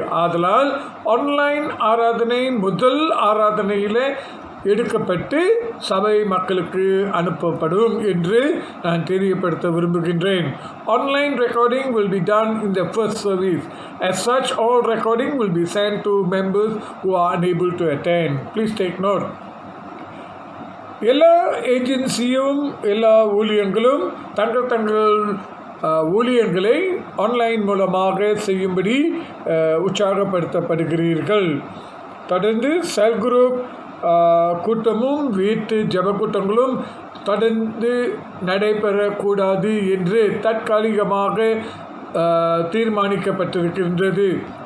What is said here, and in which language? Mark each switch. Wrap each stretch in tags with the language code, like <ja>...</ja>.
<ta>ஆதலால் ஆன்லைன் ஆராதனை முதல் ஆராதனையில் எடுக்கப்பட்டு சபை மக்களுக்கு அனுப்பப்படும் என்று நான் தெரியப்படுத்த விரும்புகின்றேன்.</ta> <en>Online recording will be done in the first service. As such, all recording will be sent to members who are unable to attend. Please take note.</en> <ta>எல்லா ஏஜென்சியும் எல்லா ஊழியங்களும் தங்கள் ஊழியங்களை ஆன்லைன் மூலமாக செய்யும்படி உற்சாகப்படுத்தப்படுகிறீர்கள். தொடர்ந்து செல் குரூப் கூட்டமும் வீட்டு ஜப கூட்டங்களும் தொடர்ந்து நடைபெறக்கூடாது என்று தற்காலிகமாக தீர்மானிக்கப்பட்டிருக்கின்றது.</ta>